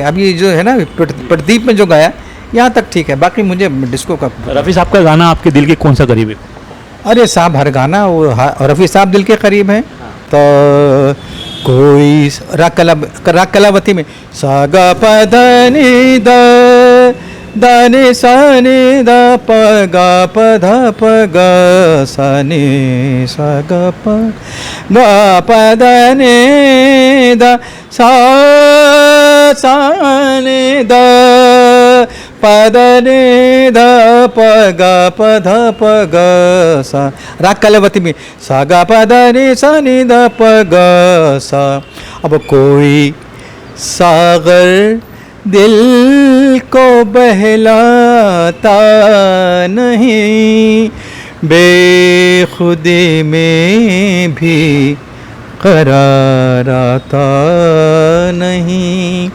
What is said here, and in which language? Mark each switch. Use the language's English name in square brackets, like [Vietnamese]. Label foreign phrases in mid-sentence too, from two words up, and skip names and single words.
[Hindi] अभी जो है ना प्रदीप में जो गाया, यहाँ तक ठीक है, बाकी मुझे डिस्को का। रफ़ी साहब का गाना आपके दिल के कौन सा करीब है? अरे साहब हर गाना वो रफ़ी साहब दिल के करीब हैं। तो कोई राग कलावती में सा गा प ध नि द द नि सा नि द प गा प ध प ग सा नि सा गा प ध नि द सा सा नि द पद नि ध प ग प ध प ग सा। राग कलवती में सा ग प ध नि सा नि ध प ग सा। अब कोई सागर दिल को बहलाता नहीं, बेखुदी में भी करार आता नहीं।